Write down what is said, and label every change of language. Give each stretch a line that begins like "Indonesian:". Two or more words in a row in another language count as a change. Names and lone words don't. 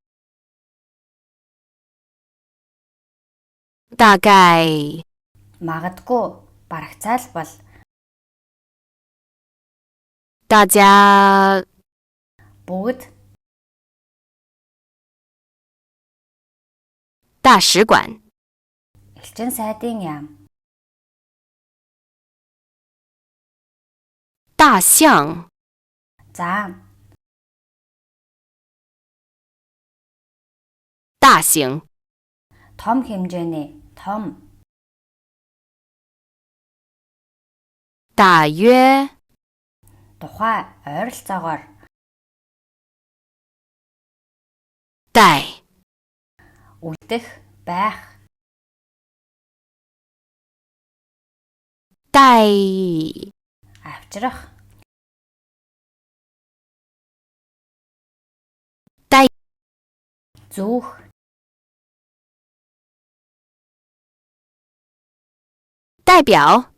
Chinese: 大概，
Mongolian: Магадгүй. Барагцаалбал.
Chinese: 大家，
Mongolian: Бүгд.
Chinese: 大使馆，
Mongolian: Элчин сайдын яам.
Chinese: 大象，
Mongolian: Заам.
Chinese: 大型，
Mongolian: Том хэмжээний. Том.
Chinese: 大约，
Mongolian: Тухай. Ойролцоогоор.
Chinese: 带，
Mongolian: Үлдэх. Байх.
Chinese: 带，
Mongolian: Авчрах.
Chinese: 带，
Mongolian: Зүүх.
Chinese: 代表，